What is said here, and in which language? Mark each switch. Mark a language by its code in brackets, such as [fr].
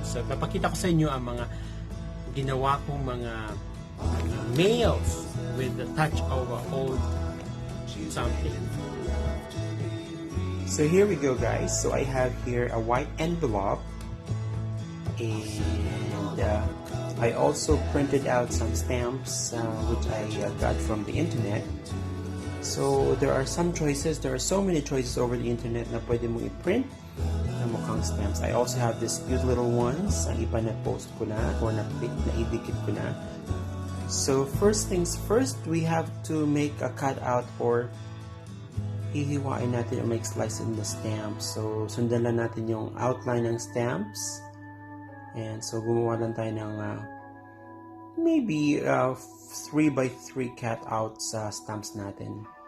[tl] So papakita ko sa inyo ang mga ginawa kong mga mails [en] with the touch of old something. So here we go guys. So I have here a white envelope, and I also printed out some stamps which I got from the internet. So there are some choices, there are so many choices over the internet [tl] na pwede mong i-print na mukhang [en] stamps. I also have these cute little ones. [tl] Ang iba na post ko na or na-idikit ko na. [en] So first things first, we have to make a cutout or [tl] hihiwain natin [en] or make slice in the stamps. [tl] So sundan lang natin yung outline ng stamps. And so gumawa lang tayo ng maybe 3x3 cutouts stamps natin.